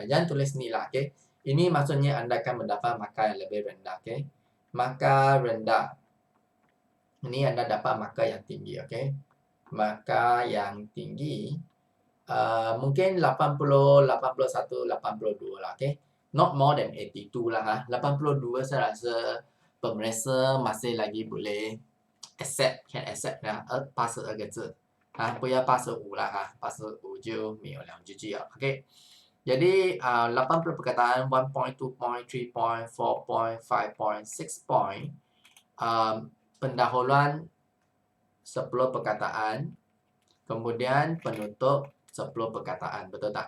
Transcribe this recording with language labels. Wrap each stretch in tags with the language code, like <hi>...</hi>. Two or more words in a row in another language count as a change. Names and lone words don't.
<ms>Jangan tulis ni lah, okay? Ini maksudnya anda akan mendapat markah yang lebih rendah, okay? Markah rendah. Ini anda dapat markah yang tinggi, okay? Markah yang tinggi mungkin 80, 81, 82 lah, okay?</ms> <en>Not more than 82</en> <ms>lah. 82 saya rasa pemeriksa masih lagi boleh</ms> <en>can accept</en> <zh>82 个字不要85啦85就没有了GG了</zh> <ms>OK. Jadi 80 perkataan 1 point, 2 point, 3 point, 4 point, 5 point, 6 point, pendahuluan 10 perkataan, kemudian penutup 10 perkataan, betul tak?</ms>